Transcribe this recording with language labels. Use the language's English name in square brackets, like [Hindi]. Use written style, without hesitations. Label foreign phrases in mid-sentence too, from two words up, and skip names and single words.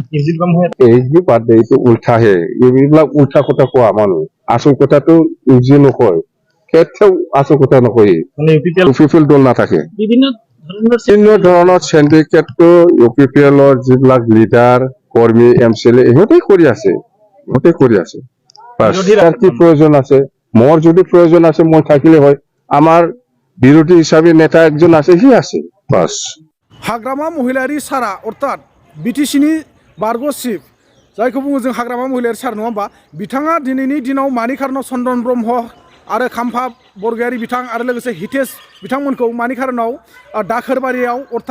[Assamese] এই যে বাদ দে এইটো উল্টাহে এইবিলাক উল্টা কথা কোৱা মানুহ আচল কথাটো ইউজি নকয় কেতিয়াও আচল কথা নকয় UPPL দল নাথাকে বিভিন্ন ধৰণৰ সিন্ডিকেটটো UPPLৰ যিবিলাক লিডাৰ কৰ্মী MCLA ইহঁতে কৰি আছে কি প্ৰয়োজন আছে মোৰ যদি প্ৰয়োজন আছে মই থাকিলে হয় আমাৰ বিৰোধী হিচাপে নেতা একজন আছে সি আছে বাস [Bodo] हाग्रामा महिलारि सारा अर्थात BTCनि बारग' चिफ जायखौ बुङो जों हाग्रामा महिलारि सार नङा होमबा बिथाङा दिनैनि दिनाव मानि खारनाव चन्दन ब्रह्म आरो खाम्फा बरगयारि बिथां आरो लोगोसे हितेश बिथांमोनखौ मानि खारनाव दाखोरबारियाव अर्थात